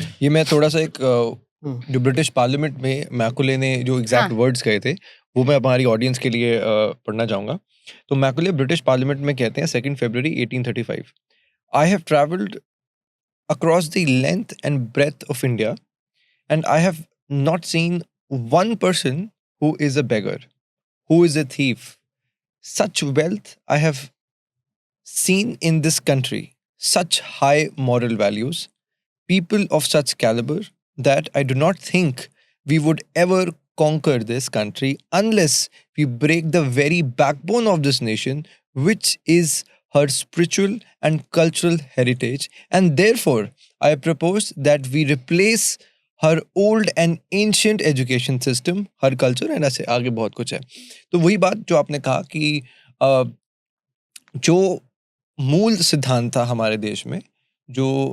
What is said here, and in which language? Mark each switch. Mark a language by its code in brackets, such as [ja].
[hi] ये मैं थोड़ा सा एक जो ब्रिटिश पार्लियामेंट में मैकुले ने जो एग्जैक्ट वर्ड्स कहे थे वो मैं हमारी ऑडियंस के लिए पढ़ना चाहूँगा। तो मैकुले ब्रिटिश पार्लियामेंट में कहते हैं 2 फरवरी 1835, [en] I have travelled across the length and breadth of India and I have not seen one person who is a beggar, who is a thief. Such wealth I have seen in this country, such high moral values, people of such caliber that I do not think we would ever conquer this country unless we break the very backbone of this nation, which is her spiritual and cultural heritage. And therefore, I propose that we replace her old and ancient education system, her culture, and [hi] ऐसे आगे बहुत कुछ है। तो वही बात जो आपने कहा कि जो मूल सिद्धांत था हमारे देश में, जो